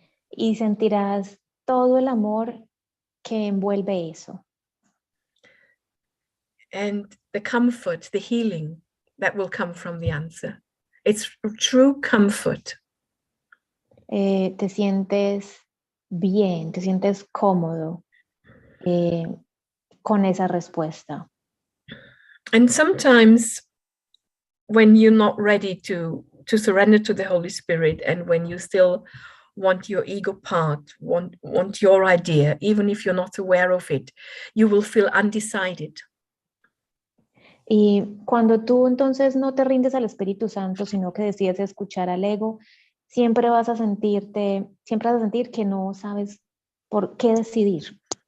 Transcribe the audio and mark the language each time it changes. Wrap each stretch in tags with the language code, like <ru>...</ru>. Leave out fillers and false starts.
<es>Y sentirás todo el amor que envuelve eso.</es> <en>And the comfort, the healing that will come from the answer. It's true comfort.</en> <es>Te sientes bien, te sientes cómodo con esa respuesta.</es> <en>And sometimes when you're not ready to surrender to the Holy Spirit, and when you still want your ego part, want your idea, even if you're not aware of it, you will feel undecided.</en> <es>Y cuando tú entonces no te rindes al Espíritu Santo, sino que decides escuchar al ego, siempre vas a sentir que no sabes por qué decidir.</es>